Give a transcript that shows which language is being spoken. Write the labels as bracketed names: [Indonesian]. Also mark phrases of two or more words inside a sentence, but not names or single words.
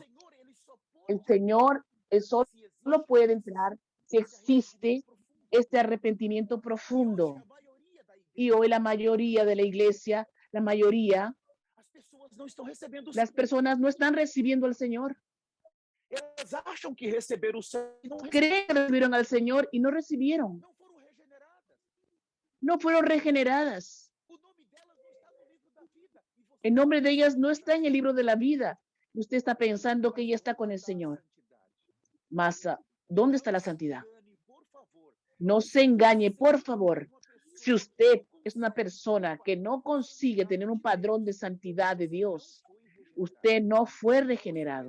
[Spanish] El Señor, Él solo puede entrar si existe este arrepentimiento profundo. Y hoy la mayoría de la iglesia, las personas no están recibiendo al Señor. [Portuguese] Elas acham que receberam o Senhor e não [Spanish] Creen que recibieron al Señor y no recibieron. [Portuguese] não foram regeneradas. [Spanish] No fueron regeneradas. [Portuguese] O nome delas não está no livro da vida. [Spanish] El nombre de ellas no está en el libro de la vida. Usted está pensando que ella está con el Señor. Mas, ¿dónde está la santidad? No se engañe, por favor. Si usted es una persona que no consigue tener un padrón de santidad de Dios, usted no fue regenerado.